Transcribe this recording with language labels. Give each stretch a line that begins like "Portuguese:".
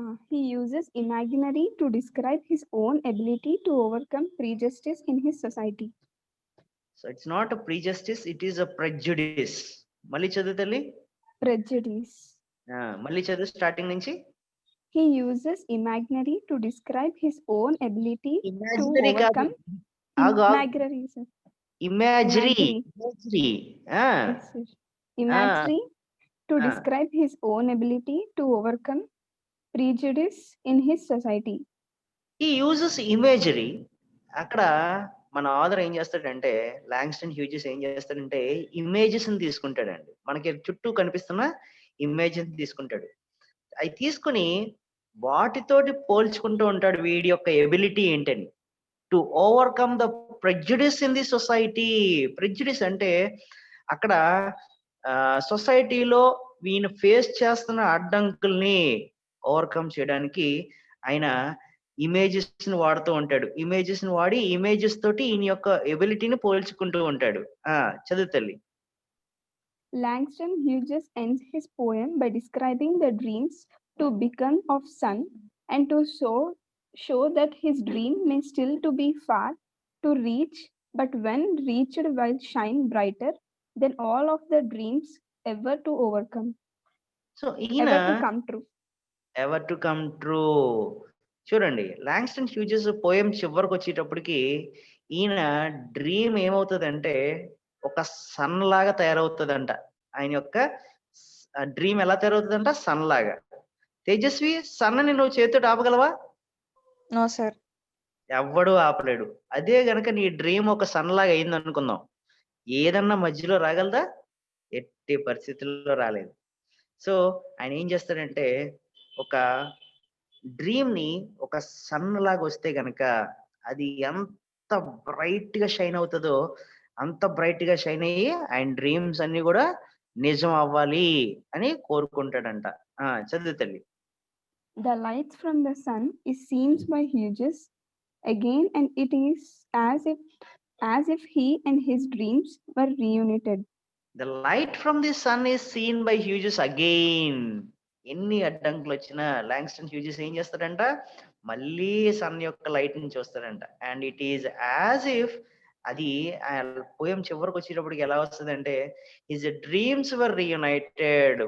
English: He uses imaginary to describe his own ability to overcome prejudice in his society. So it's not a prejustice, it is a prejudice.
Telugu: మళ్ళీ చదువు తల్లి.
English: Prejudice.
Telugu: మళ్ళీ చదువు starting నుంచి.
English: He uses imaginary to describe his own ability imaginary to
Telugu: కాదు,
English: overcome imaginary, sir. Imaginary. Yes, sir. Imaginary to Ah. describe his own ability to overcome prejudice in his society. ఈ uses imagery.
Telugu: అక్కడ మన author ఏం చేస్తాడంటే లాంగ్స్టన్ Hughes ఏం చేస్తాడంటే images ని తీసుకుంటాడండి. మనకి చుట్టూ కనిపిస్తున్న ఇమేజెస్ తీసుకుంటాడు. అవి తీసుకుని వాటితోటి పోల్చుకుంటూ ఉంటాడు వీడి యొక్క ఎబిలిటీ ఏంటని.
English: To overcome the prejudice in the society.
Telugu: Prejudice అంటే అక్కడ సొసైటీలో వీని ఫేస్ చేస్తున్న అడ్డంకుల్ని ఓవర్కమ్ చేయడానికి ఆయన ఇమేజెస్ ని వాడుతూ ఉంటాడు. ఇమేజెస్ ని వాడి ఇమేజెస్ తోటి ఈయన యొక్క ఎబిలిటీని పోల్చుకుంటూ ఉంటాడు. చదువు తల్లి.
English: Langston Hughes ends his poem by describing the dreams to become of sun and to show that his dream may still to be far to reach, but when reached will shine brighter than all of the dreams ever to overcome,
Telugu: so ఈయన
English: ever to come true. Ever to come true.
Telugu: చూడండి, లాంగ్స్టన్ Hughes poem చివరికి వచ్చేటప్పటికి ఈయన dream ఏమవుతుందంటే ఒక sun లాగా తయారవుతుందంట. ఆయన యొక్క డ్రీమ్ ఎలా తయారవుతుందంట? సన్ లాగా. తేజస్వి, సన్నని నువ్వు చేతితో ఆపగలవా?
English: No sir.
Telugu: ఎవ్వడు ఆపలేడు. అదే గనక నీ డ్రీమ్ ఒక సన్ లాగా అయింది అనుకుందాం, ఏదన్నా మధ్యలో రాగలదా? ఎట్టి పరిస్థితుల్లో రాలేదు. సో ఆయన ఏం చేస్తాడంటే ఒక డ్రీమ్ ని ఒక సన్ లాగా వస్తే గనక అది ఎంత బ్రైట్ గా షైన్ అవుతుందో అంత బ్రైట్ గా షైన్ అయ్యి ఆయన డ్రీమ్స్ అన్ని కూడా నిజం అవ్వాలి అని కోరుకుంటాడంట. చదువు తల్లి.
English: The light from the sun is seen by Hughes again, and it is as if he and his dreams were reunited. The light from the sun is seen by Hughes again.
Telugu: ఎన్ని అడ్డంకులు వచ్చినా లాంగ్స్టన్ Hughes ఏం చేస్తాడంట? మళ్ళీ sun యొక్క light నుంచి వస్తాడంట.
English: and it is as if
Telugu: అది poem చివరికి వచ్చేటప్పటికి ఎలా వస్తుందంటే
English: His dreams were reunited.